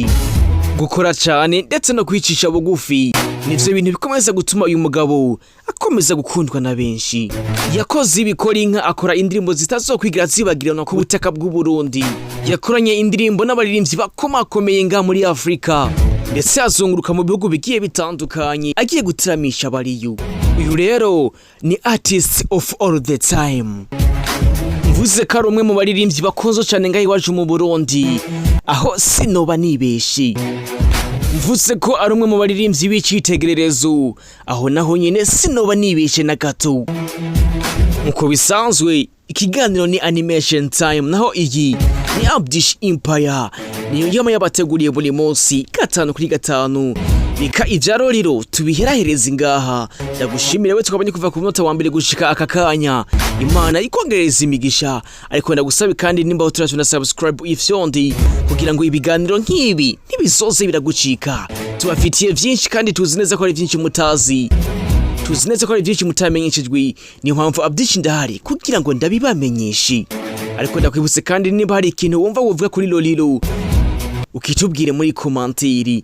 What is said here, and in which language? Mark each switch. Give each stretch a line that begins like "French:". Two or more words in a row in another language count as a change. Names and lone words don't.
Rundi: Gukora cyane ndetse no kwicisha bugufi nivyo bintu bikomeza gutuma uyu mugabo akomeza gukundwa na benshi. Yakoze ibikora inka, akora indirimbo zitazokwigira zibagirana ku butaka bw'u Burundi. Yakoranye indirimbo n'abaririmbyi bakomakomeye nga muri Afrika, ndetse azunguruka mu bihugu bigiye bitandukanye agiye gutiramisha bariyo. Uyu rero ni
English: artist of all the time.
Rundi: Mvuze ko ari umwe mu baririmbyi bakunzwe cyane ngaho iwacu mu Burundi, aho sinoba nibeshi. Mvuze ko ari umwe mu baririmbyi b'icitegererezo, aho naho nyine sinoba nibeshe na gato. Nkuko bisanzwe ikiganiro ni
English: animation time,
Rundi: naho iyi ni ABDISH Empire, niyo yama yabateguriye buri munsi 5 kuri 5. Reka ivya Lolilo tubiherahereza ngaha. Ndagushimira we tukabanye kuva ku munota wa mbere gushika aka kanya. Imana ikongereza imigisha, ariko ndagusabe kandi nimba utaracu na subscribe ifyondi kugira ngo ibiganiro nk'ibi nibisoze biragucika. Tubafitiye byinshi kandi tuzi neza ko ari byinshi mutazi, tuzi neza ko ari byinshi mutamenyeshejwe. Niyo mpamvu ABDISH ndahari kugira ngo ndabibamenyeshe. Ariko ndakwibutse kandi nimba hari ikintu wumva wovuga kuri Lolilo ukitubwire muri komantiri.